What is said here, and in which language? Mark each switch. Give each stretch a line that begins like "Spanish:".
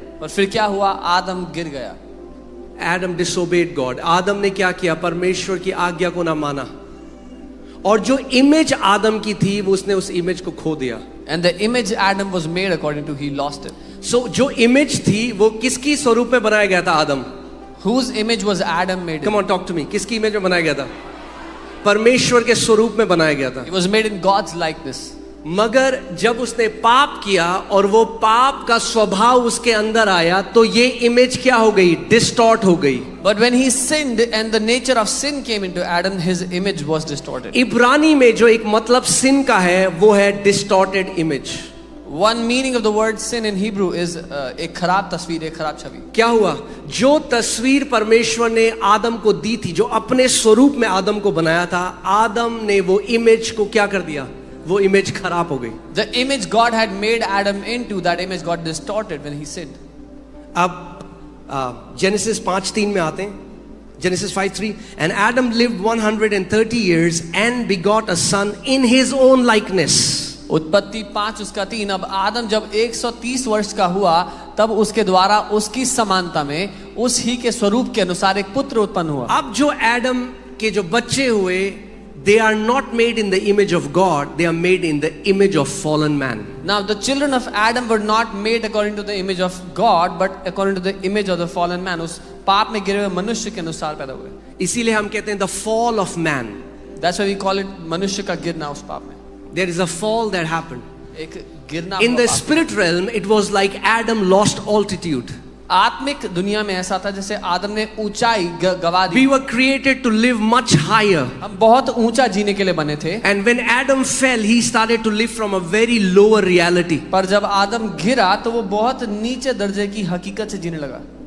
Hindi: और फिर क्या हुआ? आदम गिर गया.
English: Adam disobeyed God.
Hindi: आदम ने क्या किया? परमेश्वर की आज्ञा को ना माना. और जो इमेज आदम की थी वो उसने उस इमेज को खो दिया.
English: And the image Adam was made according to, he lost it.
Hindi: So जो इमेज थी वो किसकी स्वरूप में बनाया गया था? आदम.
English: Whose image was Adam made in? Come on, talk to me.
Hindi: किसकी इमेज में बनाया गया था? परमेश्वर के स्वरूप में बनाया गया था.
English: He was made in God's likeness.
Hindi: मगर जब उसने पाप किया और वो पाप का स्वभाव उसके अंदर आया तो ये इमेज क्या हो गई? डिस्टॉर्ट हो गई.
English: But when he sinned and the nature of sin came into Adam, his image was distorted.
Hindi: इब्रानी में जो एक मतलब सिन का है वो है distorted image.
English: One meaning of the word sin in Hebrew is
Hindi: एक खराब तस्वीर, एक खराब छवि. क्या हुआ? जो तस्वीर परमेश्वर ने आदम को दी थी, जो अपने स्वरूप में आदम को बनाया था, आदम ने वो इमेज को क्या कर दिया? वो इमेज खराब हो गई.
English: The image God had made Adam into, that image got distorted when he sinned.
Hindi: अब जेनेसिस 5:3 में आते हैं. Genesis 5:3.
English: And Adam lived 130 years and begot a son in his own likeness.
Hindi: उत्पत्ति 5 उसका 3. अब आदम जब 130 वर्ष का हुआ तब उसके द्वारा उसकी समानता में उस ही के स्वरूप के अनुसार एक पुत्र उत्पन्न हुआ. अब जो एडम के जो बच्चे हुए, they are not made in the image of God, they are made in the image of fallen man.
English: Now the children of Adam were not made according to the image of God but according to the image of the fallen man.
Hindi: उस पाप में गिरे हुए मनुष्य के अनुसार पैदा हुए. इसीलिए हम कहते हैं
English: the fall of man. That's why we call it
Hindi: मनुष्य का गिरना उस पाप में.
English: There is a fall that happened.
Hindi: एक गिरना
English: In
Hindi: हुआ
English: the
Hindi: पाप में.
English: spirit realm, it was like Adam lost altitude.
Hindi: आत्मिक दुनिया में ऐसा था जैसे आदम ने ऊंचाई गवा दी.
English: We were created to live much higher.
Hindi: हम बहुत ऊंचा जीने के लिए बने थे.
English: And when Adam fell, he started to live from a very lower reality.
Hindi: पर जब आदम गिरा तो वो बहुत नीचे दर्जे की हकीकत से जीने लगा.